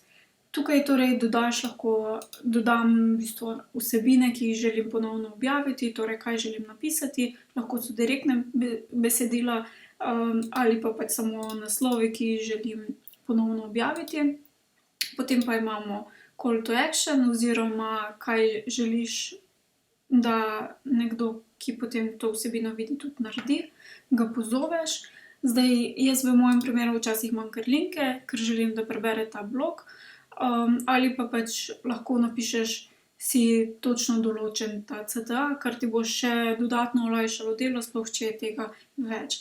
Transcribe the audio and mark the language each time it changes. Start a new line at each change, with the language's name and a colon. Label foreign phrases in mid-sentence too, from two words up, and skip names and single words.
Slovenian: Tukaj torej dodam v bistvu vsebine, ki jih želim ponovno objaviti, torej kaj želim napisati, lahko so direktne besedila, ali pa pač samo naslovi, ki jih želim ponovno objaviti. Potem pa imamo
English: call to action
Slovenian: oziroma kaj želiš, da nekdo, ki potem to vsebino vidi, tudi naredi, ga pozoveš. Zdaj, jaz v mojem primeru včasih imam kar linke, ker želim, da prebere ta blog, ali pa pač lahko napišeš si točno določen ta CTA, kar ti bo še dodatno olajšalo delo, sploh če je tega več.